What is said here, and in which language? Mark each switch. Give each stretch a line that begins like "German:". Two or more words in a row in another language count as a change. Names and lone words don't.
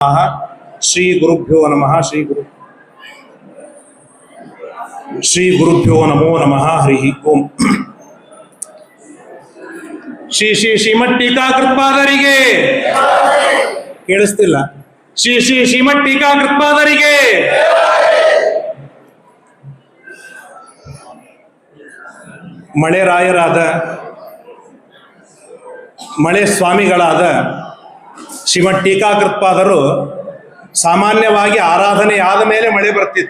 Sanskrit: ಶ್ರೀ ಗುರುಭ್ಯೋ ನಮಃ ಶ್ರೀ ಗುರುಭ್ಯೋ ನಮೋ ನಮಃ ಹರಿ ಓಂ.
Kannada: ಶ್ರೀ ಶ್ರೀ ಶ್ರೀಮಠ್ ಟೀಕಾಕೃತ್ಪಾದರಿಗೆ ಕೇಳಿಸ್ತಿಲ್ಲ. ಶ್ರೀ ಶ್ರೀ ಶ್ರೀಮಠ್ ಟೀಕಾಕೃತ್ಪಾದರಿಗೆ ಮಳೆರಾಯರಾದ ಮಳೆ ಸ್ವಾಮಿಗಳಾದ ಶ್ರೀಮಠ್ ಟೀಕಾಕೃತ್ಪಾದರು ಸಾಮಾನ್ಯವಾಗಿ ಆರಾಧನೆ ಆದ ಮೇಲೆ ಮಳೆ ಬರ್ತಿತ್ತು.